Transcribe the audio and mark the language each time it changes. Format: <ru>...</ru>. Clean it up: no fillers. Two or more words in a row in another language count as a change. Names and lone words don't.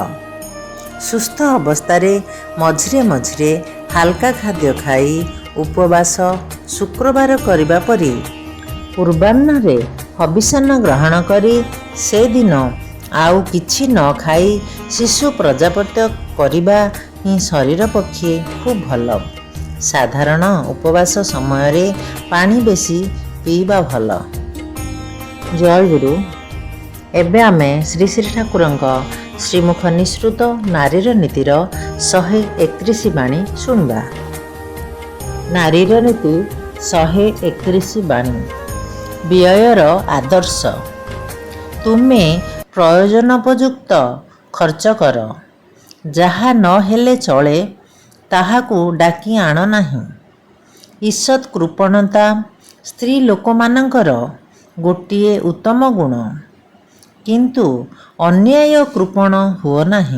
<or>ସୁସ୍ଥ ଅବସ୍ଥାରେ ମଝିରେ ମଝିରେ ହାଲୁକା ଖାଦ୍ୟ ଖାଇ ଉପବାସ ଶୁକ୍ରବାର କରିବା ପରି ପୂର୍ବାହ୍ନରେ ହବିଷ୍ୟାନ୍ନ ଗ୍ରହଣ କରି ସେ ଦିନ ଆଉ କିଛି ନ ଖାଇ ଶିଶୁ ପ୍ରାଜାପତ୍ୟ କରିବା ହିଁ ଶରୀର ପକ୍ଷେ ଖୁବ୍ ଭଲ। ସାଧାରଣ ଉପବାସ ସମୟରେ ପାଣି ବେଶି ପିଇବା ଭଲ। ଜୟ ଗୁରୁ। ଏବେ ଆମେ ଶ୍ରୀ ଶ୍ରୀ ଠାକୁରଙ୍କ ଶ୍ରୀମୁଖ ନିଃସୃତ ନାରୀର ନୀତିର 131 ବାଣୀ ଶୁଣିବା। ନାରୀର ନୀତି 131 ବାଣୀ। ବ୍ୟୟର ଆଦର୍ଶ। ତୁମେ ପ୍ରୟୋଜନୋପଯୁକ୍ତ ଖର୍ଚ୍ଚ କର, ଯାହା ନ ହେଲେ ଚଳେ ତାହାକୁ ଡାକି ଆଣ ନାହିଁ। ଈଷତ୍ କୃପଣତା ସ୍ତ୍ରୀ ଲୋକମାନଙ୍କର ଗୋଟିଏ ଉତ୍ତମ ଗୁଣ, କିନ୍ତୁ ଅନ୍ୟାୟ କୃପଣ ହୁଅ ନାହିଁ।</or>